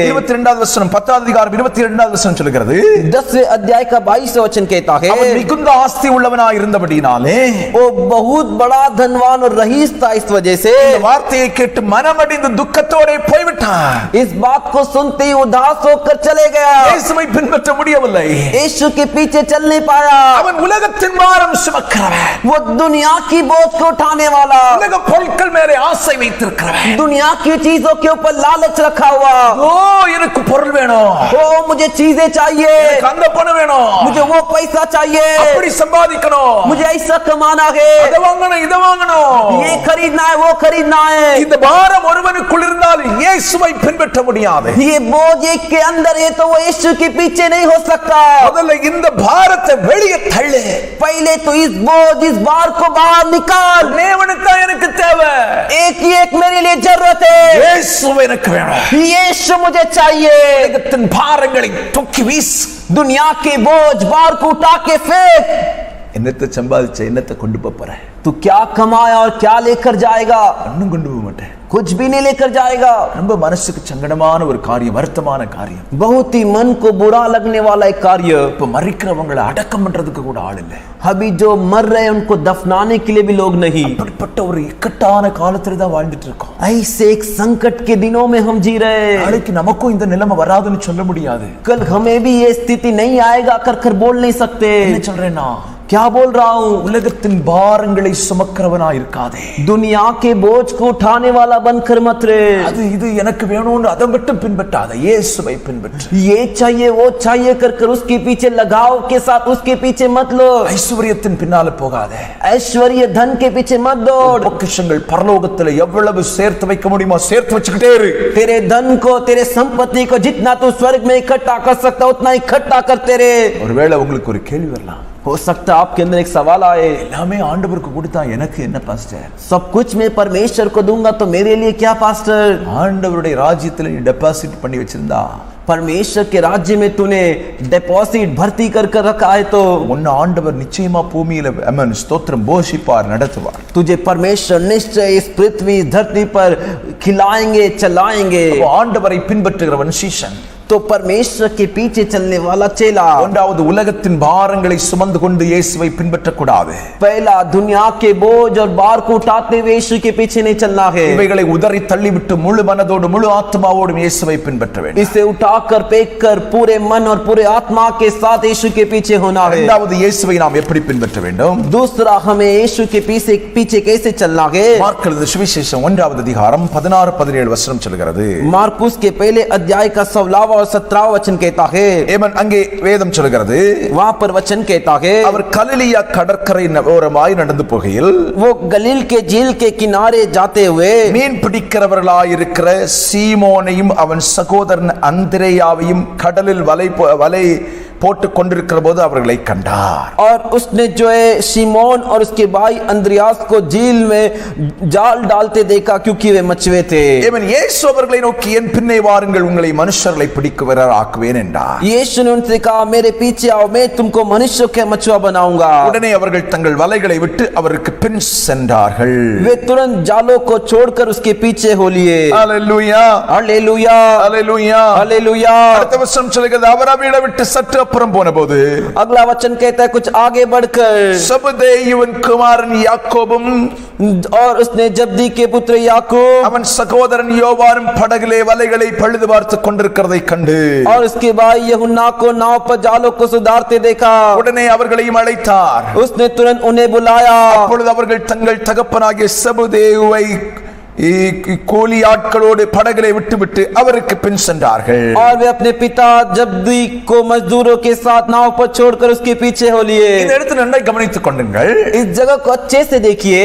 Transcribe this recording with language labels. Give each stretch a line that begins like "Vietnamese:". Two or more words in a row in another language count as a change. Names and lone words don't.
Tamil: 22வது வசனம் 10வது அதிகாரம் 22வது வசனம் சொல்கிறது,
Hindi: 10वें अध्याय का 22वां वचन कहता है,
Tamil: அவன் மிகுந்த ஆஸ்தி உள்ளவனாய் இருந்தபடினாலே
Hindi: वो बहुत बड़ा धनवान और रईस था, इस वजह से
Tamil: இந்த வார்த்தையை கேட்டு மனமடிந்து துக்கத்தோட போய்விட்டான்.
Hindi: इस बात को सुनते ही उदास होकर चले गया।
Tamil: இயேசுவை பின்பற்ற முடியவில்லை.
Hindi: यीशु के पीछे चल नहीं पाया।
Tamil: அவன் உலகத்தின் பாரம் சுமக்கிறவன்,
Hindi: वो दुनिया की बोझ को उठाने वाला,
Tamil: உலக பொருட்கள் மேலே ஆசை வைத்திருக்கிறவன்.
Hindi: दुनिया की चीजों के ऊपर लालच रखा हुआ।
Tamil: ஓ, எனக்கு பொருள் வேணும்,
Hindi: ओ मुझे चीजें चाहिए,
Tamil: எனக்கு அந்த பணம் வேணும்,
Hindi: मुझे वो पैसा चाहिए,
Tamil: அப்படி சம்பாதிக்கணும்,
Hindi: मुझे ऐसा कमाना है,
Tamil: இதை வாங்கணும், இதை வாங்கணும்.
Hindi: ये खरीदना है, वो खरीदना है।
Tamil: இந்த பாரம் ஒருவனுக்குள் இருந்தால் இயேசுவை பின்பற்ற முடியாது.
Hindi: ये बोझ एक के अंदर है तो वो यीशु के पीछे नहीं हो सकता।
Tamil: முதல்ல இந்த பாரத்தை வெளியே தள்ளு.
Hindi: पहले तो इस बोझ, इस भार को बाहर निकाल।
Tamil: தேவனுக்கு தான் எனக்கு தேவை,
Hindi: एक ही एक मेरे लिए जरूरत है,
Tamil: இயேசு எனக்கு வேணும்.
Hindi: यीशु मुझे चाहिए।
Tamil: உலகத்தின் பாரங்களை தூக்கி வீசு.
Hindi: दुनिया के बोझ भार को उठा के फेंक।
Tamil: என்னத்தை சம்பாதிச்ச, என்னத்தை கொண்டு போற?
Hindi: तू क्या कमाया और क्या लेकर जाएगा?
Tamil: ஒன்னும் கொண்டு போக மாட்டேன்.
Hindi: कुछ भी नहीं लेकर जाएगा.
Tamil: ரொம்ப மனசுக்கு சங்கடமான ஒரு காரியம், வருத்தமான காரியம்.
Hindi: बहुत ही मन को बुरा लगने वाला एक कार्य.
Tamil: இப்ப மரிக்கிறவங்களை அடக்கம் பண்றதுக்கு கூட ஆள் இல்லை.
Hindi: अभी जो मर रहे हैं उनको दफनाने के लिए भी लोग नहीं.
Tamil: அப்படிப்பட்ட ஒரு இக்கட்டான காலத்துல தான் வாழ்ந்துட்டு இருக்கோம்.
Hindi: ऐसे एक संकट के दिनों में हम जी रहे हैं.
Tamil: நாளைக்கு நமக்கும் இந்த நிலைமை வராதுன்னு சொல்ல முடியாது.
Hindi: कल हमें भी ये स्थिति नहीं आएगा कर बोल नहीं सकते.
Tamil: என்ன சொல்றேன்னா,
Hindi: क्या बोल रहा हूँ?
Tamil: உலகத்தின் பாரங்களை சுமக்கிறவனா இருக்காதே.
Hindi: दुनिया के बोझ को उठाने वाला बनकर मत रहे.
Tamil: அது இது எனக்கு வேணும்னு அதை மட்டும் பின்பற்றாத, இயேசுவை பின்பற்று.
Hindi: ये चाहिए वो चाहिए कर उसके पीछे लगाव के साथ उसके पीछे मत लो.
Tamil: ஐஸ்வரியத்தின் பின்னால போகாதே.
Hindi: ऐश्वर्य धन के पीछे मत दौड़.
Tamil: பொக்கிஷங்கள் பரலோகத்துல எவ்வளவு சேர்த்து வைக்க முடியுமோ சேர்த்து வச்சுக்கிட்டே இரு.
Hindi: तेरे धन को, तेरे संपत्ति को जितना तू स्वर्ग में इकट्ठा कर सकता उतना इकट्ठा करते रहे.
Tamil: ஒருவேளை உங்களுக்கு ஒரு கேள்வி வரலாம்,
Hindi: हो सकता है आपके अंदर एक सवाल आए,
Tamil: எல்லாமே ஆண்டவருக்கு கொடுத்தா எனக்கு என்ன பாஸ்டர்?
Hindi: सब कुछ मैं परमेश्वर को दूंगा तो मेरे लिए क्या पास्टर?
Tamil: ஆண்டவருடைய ராஜ்யத்துல நீ டெபாசிட் பண்ணி வச்சிருந்தா,
Hindi: परमेश्वर के राज्य में तूने डिपॉजिट भर्ती कर रखा है तो
Tamil: உன்னை ஆண்டவர் நிச்சயமா பூமியில ஸ்தோத்திரம் போஷிப்பார், நடத்துவார்.
Hindi: तुझे परमेश्वर निश्चय इस पृथ्वी धरती पर खिलाएंगे चलाएंगे.
Tamil: ஆண்டவரை பின்பற்றுகிறவன் சீஷன்.
Hindi: तो परमेश्वर के पीछे चलने वाला चेला.
Tamil: ஒன்றாவது உலகத்தின் பாரங்களை சுமந்து கொண்டு இயேசுவை பின்பற்றக்கூடாது.
Hindi: पहला दुनिया के बोझ और भार को उठाते हुए यीशु के पीछे नहीं चलना है.
Tamil: இவைகளை உதறி தள்ளிவிட்டு முழு மனதோடு முழு ஆத்மாவோடு இயேசுவை பின்பற்ற வேண்டும்.
Hindi: इसे उठाकर फेंक कर पूरे मन और पूरे आत्मा के साथ यीशु के पीछे होना है.
Tamil: இரண்டாவது இயேசுவை நாம் எப்படி பின்பற்ற வேண்டும்?
Hindi: दूसरा हमें यीशु के पीछे कैसे चलना है?
Tamil: மார்க் எழுதின சுவிசேஷம் 1வது அதிகாரம் 16-17 வசனம் சொல்கிறது.
Hindi: मार्कुस के पहले अध्याय का 16वां और 17वां वचन कहता है.
Tamil: ஏமன் அங்கே வேதம் சொல்கிறது,
Hindi: वहां पर वचन कहता है,
Tamil: அவர் கலிலியா கடற்கரை ஓரமாய் நடந்து போகையில்
Hindi: वो गलील के झील के किनारे जाते हुए
Tamil: மீன் பிடிக்கிறவர்களாயிருக்கிற சீமோனையும் அவன் சகோதரன் அந்திரேயாவையும் கடலில் வலை போட்டு கொண்டிருக்கிற போது அவர்களை கண்டார்.
Hindi: और उसने जो है शिमोन और उसके भाई अंद्रियास को झील में जाल डालते देखा क्योंकि वे मछुए थे.
Tamil: ஏமன் இயேசு அவர்களை நோக்கி என் பின்னே வாருங்கள், உங்களை மனுஷர்களை பிடிக்கிறவராக ஆக்குவேன் என்றார்.
Hindi: यीशु ने उनसे कहा मेरे पीछे आओ, मैं तुमको मनुष्य के मछुआ बनाऊंगा.
Tamil: உடனே அவர்கள் தங்கள் வலைகளை விட்டு அவருக்கு பின் சென்றார்கள்.
Hindi: वे तुरंत जालों को छोड़कर उसके पीछे हो लिए.
Tamil: ஹalleluya,
Hindi: हालेलुया,
Tamil: ஹalleluya,
Hindi: हालेलुया.
Tamil: அடுத்த வசனம் சொல்கிறது, அவர் அவரை விட்டு சற்று அப்புறம் போனபோது
Hindi: अगला वचन कहता है कुछ आगे बढ़कर
Tamil: செபதேயுவின் குமாரன் யாக்கோபும்
Hindi: और उसने जब्दी के पुत्र याकूब
Tamil: அவன் சகோதரன் யோவானும் படகிலே வலைகளை பழுது பார்த்து கொண்டிருக்கிறதை கண்டு
Hindi: और उसके भाई यूहन्ना को नाव पर जालों को सुधारते देखा.
Tamil: உடனே அவர்களையும் அழைத்தார்.
Hindi: उसने तुरंत उन्हें बुलाया.
Tamil: அப்பொழுது அவர்கள் தங்கள் தகப்பனாகிய செபதேயுவை கூலி ஆட்களோடு படகிலே விட்டுவிட்டு அவருக்கு பின் சென்றார்கள்.
Hindi: और वे अपने पिता जब्दी को मजदूरों के साथ नाव पर छोड़कर उसके पीछे हो लिए.
Tamil: இந்த இடத்தில் நன்றாய் கவனித்துக் கொள்ளுங்கள்.
Hindi: इस जगह को अच्छे से देखिए.